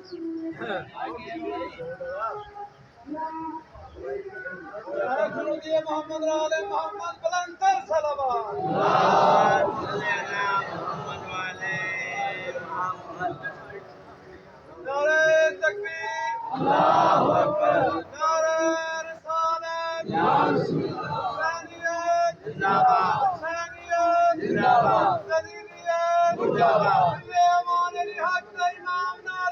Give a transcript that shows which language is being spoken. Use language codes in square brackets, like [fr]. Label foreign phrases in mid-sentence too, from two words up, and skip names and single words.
[ur] محمد رال محمد بلندر صلوات نعرہ تکبیر, [ar] اللہ اکبر, [ur] نعرہ رسالت, [ar] یا رسول اللہ, [ur] ثانیت زندہ باد, ثانیت زندہ باد, قدیمیت زندہ باد, امان علی حق امام